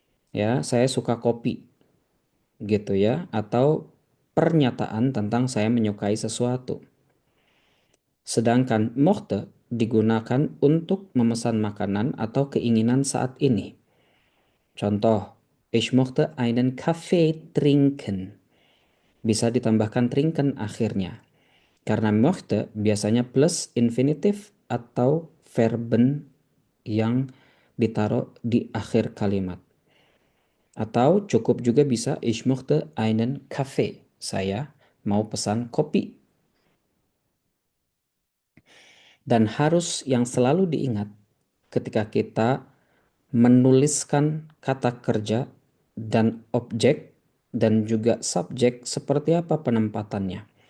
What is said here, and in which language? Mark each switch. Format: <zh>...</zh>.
<id>Ya, saya suka kopi gitu ya, atau pernyataan tentang saya menyukai sesuatu. Sedangkan mochte digunakan untuk memesan makanan atau keinginan saat ini.</id> <de>Contoh, ich möchte einen Kaffee trinken.</de> <id>Bisa ditambahkan trinken akhirnya. Karena möchte biasanya plus infinitif atau verben yang ditaruh di akhir kalimat. Atau cukup juga bisa</id> <de>ich möchte einen Kaffee.</de> <id>Saya mau pesan kopi. Dan harus yang selalu diingat ketika kita menuliskan kata kerja dan objek dan juga subjek seperti apa penempatannya.</id>